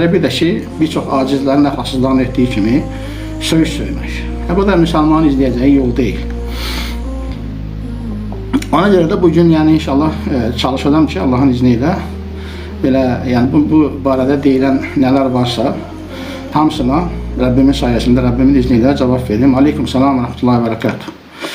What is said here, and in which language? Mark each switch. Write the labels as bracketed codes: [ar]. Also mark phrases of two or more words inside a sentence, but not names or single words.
[az] Bir də ki, birçok acizlərin əxlasızlarını etdiyi kimi söyüş söymək. Bu da müsəlmanın izləyəcəyi yol deyil. Ona görə də bugün yəni inşallah çalışacağım ki, Allahın izni ilə belə yəni bu barədə deyilən nələr varsa hamısına [tr] Rabbimin sayesinde, Rabbimin izniyle cevap vereyim. [ar] عليكم السلام ورحمة الله وبركاته.